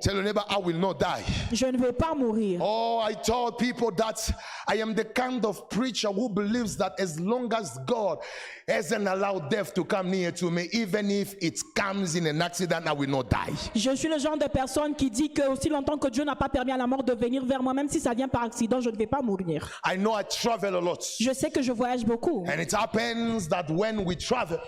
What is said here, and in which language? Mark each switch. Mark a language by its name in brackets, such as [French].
[English] Tell your neighbor, I will not die. [French] Je ne vais pas mourir. [English] Oh, I told people that I am the kind of preacher who believes that as long as God hasn't allowed death to come near to me, even if it comes in an accident, I will not die. [French] Je suis le genre de personne qui dit que aussi longtemps que Dieu n'a pas permis à la mort de venir vers moi, même si ça vient par accident, je ne vais pas mourir. [English] I know I travel a lot. [French] Je sais que je voyage beaucoup. [English] And it happens that when we travel,